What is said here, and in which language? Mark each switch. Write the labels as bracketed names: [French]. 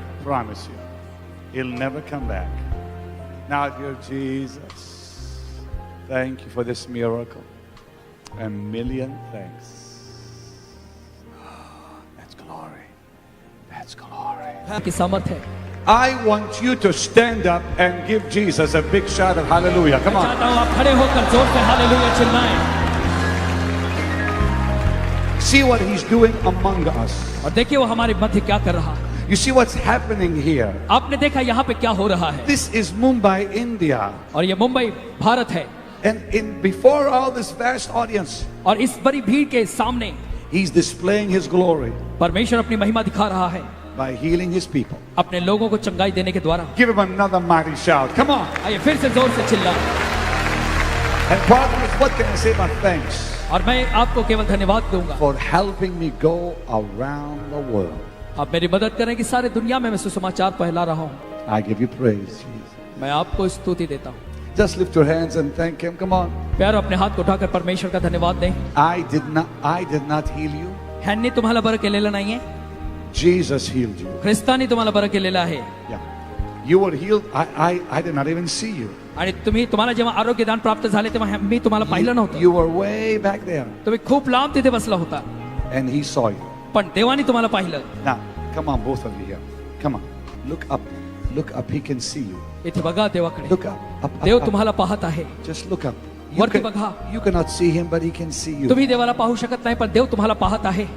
[English] I promise you. It'll never come back. Now, dear Jesus, thank you for this miracle. A million thanks. That's glory. That's glory. [Hindi] की सामर्थ है. [English] I want you to stand up and give Jesus a big shout of hallelujah. Come on. [Hindi] चाहता हूँ आप खड़े होकर जोर से hallelujah चिल्लाएं. [English] See what He's doing among us. [Hindi] और देखिए वो हमारे मध्य क्या कर रहा है. [English] You see what's happening here. [Hindi] आपने देखा यहाँ पे क्या हो रहा है. [English] This is Mumbai, India. [Hindi] और ये मुंबई भारत है. [English] And before all this vast audience, [Hindi] और इस बड़ी भीड़ के सामने [English] He's displaying His glory [Hindi] परमेश्वर अपनी महिमा दिखा रहा है. [English] by healing His people. [Hindi] अपने लोगों को चंगाई देने के द्वारा. [English] Give Him another mighty shout. Come on. [Hindi] आइए फिर से जोर से चिल्लाएं. [English] And partners, what can I say but thanks [Hindi] और मैं आपको केवल धन्यवाद दूंगा. [English] for helping me go around the world. [Hindi] आप मेरी मदद करें कि सारे दुनिया में मैं सुसमाचार फैला रहा हूँ. [English] I give you praise, Jesus. [Hindi] मैं आपको स्तुति देता हूँ. [English] Just lift your hands and thank Him. Come on. [Hindi] प्यारो अपने हाथ को उठाकर परमेश्वर का धन्यवाद दें. [English] I did not heal you. [Marathi] ह्यांनी तुम्हाला बरं केलेलं नाहीये. [English] Jesus healed you. [Marathi] ख्रिस्तानी तुम्हाला बरं केलेलं आहे. [English] Yeah. You were healed. I did not even see you. [Marathi] आणि तुम्हाला जेव्हा आरोग्यदान प्राप्त झाले तेव्हा मी तुम्हाला पाहिलं नव्हतं. [English] You were way back there. [Marathi] तुम्ही खूप लांब तिथे बसला होता. [English] And He saw you. [Marathi] पण देवाने तुम्हाला पाहिलं. [English] Now, come on, both of you here. Come on. Look up. Look up. He can see you. [Marathi] इथे बघा देवाकडे. [English] Look up. Up. [Marathi] देव [English] Up. [Marathi] तुम्हाला पाहत आहे. [English] Just look up. [Marathi] वरती बघा. [English] You cannot see Him, but He can see you. [Marathi] तुम्ही देवाला पाहू शकत नाही पण देव तुम्हाला पाहत आहे.